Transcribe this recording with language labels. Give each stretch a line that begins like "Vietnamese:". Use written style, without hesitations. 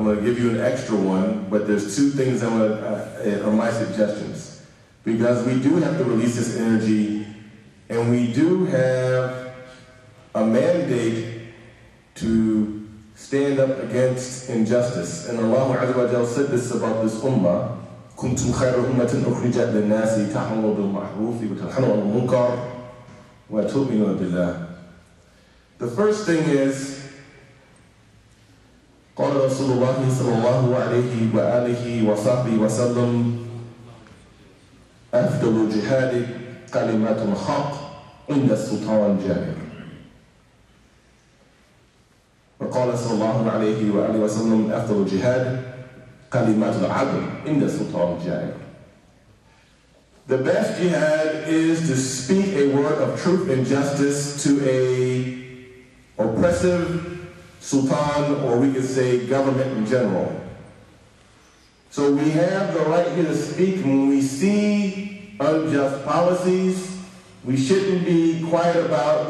English: I'm going to give you an extra one, but there's two things are my suggestions. Because we do have to release this energy, and we do have a mandate to stand up against injustice. And Allah Azza wa Jal said this about this ummah.
Arabic: كنتم خير أمة أخرجت للناس تأمرون بالمعروف وتنهون عن المنكر وتؤمنون بالله.
English: The first thing is,
Arabic: قال رسول الله صلى الله عليه وآله وصحبه وسلم أفضل جهاد كلمات الحق عند السلطان الجائر. وقال صلى الله عليه وآله وسلم أفضل جهاد كلمات العدل عند السلطان الجائر.
English: The best jihad is to speak a word of truth and justice to a oppressive sultan, or we could say government in general. So we have the right here to speak. When we see unjust policies, we shouldn't be quiet about.